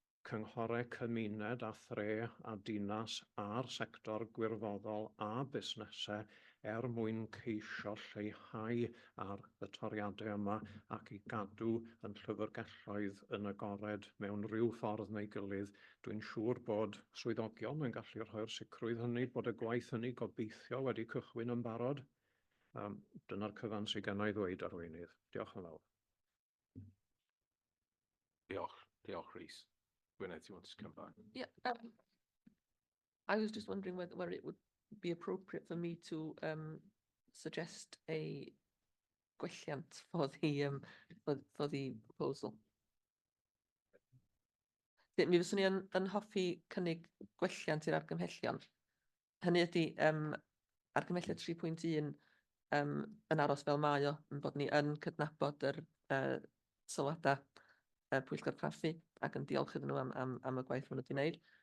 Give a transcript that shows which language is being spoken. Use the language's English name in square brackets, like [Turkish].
[Welsh] cynghorau cymuned a thre a dinas a'r sector gwirfoddol a busnesau mwyn ceisio lleihau ar y toriadau yma ac i gadw yn llyfrgelloedd yn agored mewn rhyw ffordd neu gilydd. Dwi'n siŵr bod swyddogion yn gallu rhoi'r sicrwydd hynny bod y gwaith hynny gobeithio wedi cychwyn yn barod. Dyna'r cyfan sydd gennai ddweud arweinydd. Diolch yn fawr. Diolch, Rhys. [English] Gwyneth, do you want to come back? Yeah, I was just wondering whether it would be appropriate for me to suggest a gwelliant for the proposal. [Welsh] Mi fyswn ni yn hoffi cynnig gwelliant i'r argymhellion. Hynny ydy, argymhelliad 3.1 yn aros fel mae o, yn bod ni yn cydnabod yr sylwadau Pwyllgor Craffu ac yn diolch iddyn nhw am y gwaith maen nhw wedi wneud.